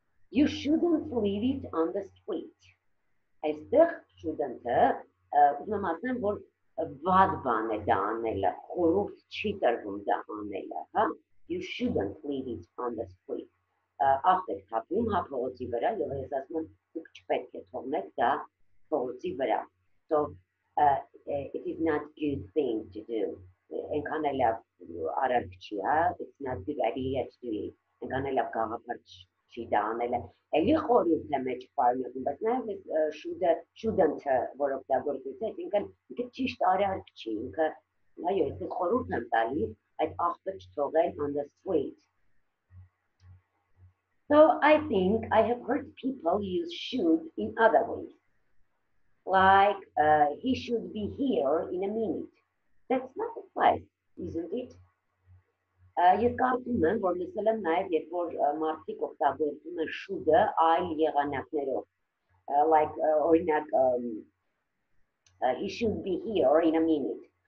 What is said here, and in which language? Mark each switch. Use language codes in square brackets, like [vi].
[en] You shouldn't leave it on the street. [hy] Այստեղ shouldn't-ը ուզում եմ ասեմ, որ վատ բան է դա անելը, խորհուրդ չի տրվում դա անելը, հա? [en] You shouldn't leave it on the street. [hy] Ախտ եք թափում, հա, փողոցի վրա, եւ ես ասում եմ, դուք չպետք է թողնեք դա փողոցի վրա. [en] So it is not good thing to do. [hy] Այնքան էլ արարք չի, հա, [en] it's not good idea to do it. [hy] Այնքան էլ գաղափար չի դա անելը։ Էլի խորհուրդ է մեջ պարունակում, բայց նաև shouldn't-ը, որ օգտագործվեց, այսինքն ինքը ճիշտ արարք չի, ինքը այո, ես խորհուրդ եմ տալիս այդ աղբը չթողել [en] on the street. So I think I have heard people use should in other ways. Like he should be here in a minute. That's not advice, isn't it? [hy] Ես կարծում եմ, որ լսել եմ նաև, երբ որ մարդիկ օգտագործում են should-ը այլ եղանակներով, like օրինակ [en] he should be here in a minute.